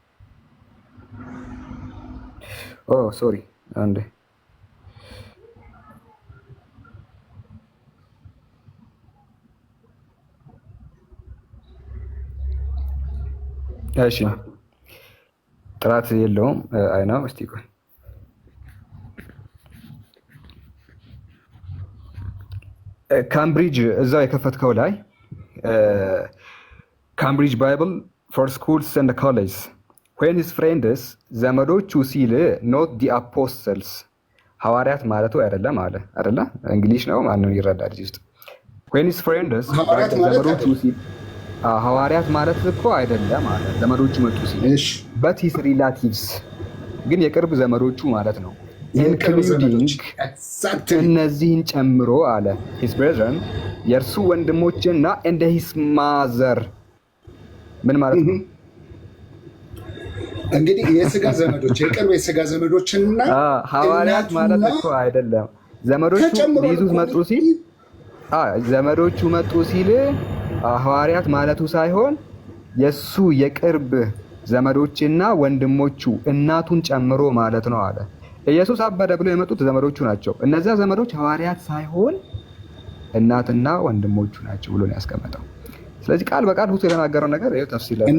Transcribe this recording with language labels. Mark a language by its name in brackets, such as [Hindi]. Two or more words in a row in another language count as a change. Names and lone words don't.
[Amharic] ሶሪ አንዴ እሺ ጥራት የለውም አይናው እስቲ ቆይ ካምብሪጅ እዛው የከፈትከው ላይ ካምብሪጅ ባይብል ፎር ስኩልስ ኤንድ ኮሌጅ [English] when his friends [Amharic] ዘመዶቹ ሲል [English] not the apostles [Amharic] ሐዋርያት ማለቱ አይደለም አለ አይደለ? እንግሊሽ ነው ማንንም ይረዳል እዚህ ውስጥ [English] when his friends [Amharic] ዘመዶቹ ሲል ሐዋርያት ማለት እኮ አይደለም አለ። ዘመዶቹ መጡ ሲል [English] but his relatives [Amharic] ግን የቅርብ ዘመዶቹ ማለት ነው። including እነዚህን ጨምሮ አለ [English] his brethren [Amharic] የእርሱ ወንድሞችና [English] and his mother [Amharic] ምን ማለት ነው? እንግዲህ የሥጋ ዘመዶች የቅርብ የሥጋ ዘመዶችና ሐዋርያት ማለት እኮ አይደለም። ዘመዶቹ ሊይዙት መጡ ሲል ዘመዶቹ መጡ ሲል ሐዋርያት ማለቱ ሳይሆን የሱ የቅርብ ዘመዶችና ወንድሞቹ እናቱን ጨምሮ ማለት ነው አለ። ኢየሱስ አበደ ብሎ የመጡት ዘመዶቹ ናቸው። እነዚያ ዘመዶች ሐዋርያት ሳይሆን እናትና ወንድሞቹ ናቸው ብሎ ነው ያስቀመጠው። ስለዚህ ቃል በቃል ሁሉ የተናገረው ነገር ይሄ ተፍሲል ላይ